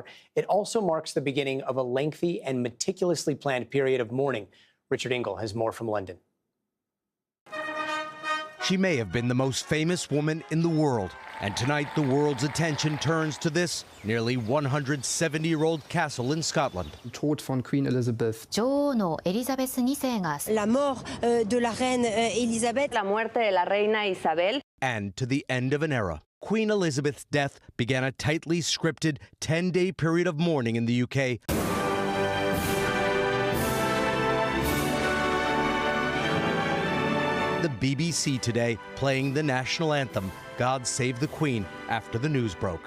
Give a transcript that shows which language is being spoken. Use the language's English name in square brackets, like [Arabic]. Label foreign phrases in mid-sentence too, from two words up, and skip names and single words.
[English] It also marks the beginning of a lengthy and meticulously planned period of mourning. Richard Engel has more from London. She may have been the most famous woman in the world, And tonight, the world's attention turns to this nearly 170-year-old castle in Scotland. [German] Tod von Queen Elizabeth. [Japanese] 女王のエリザベス2世が [French] La mort de la reine Elisabeth. [Spanish] La muerte de la reina Isabel. [English] And to the end of an era. Queen Elizabeth's death began a tightly scripted 10-day period of mourning in the UK. The BBC today playing the national anthem, God Save the Queen, after the news broke.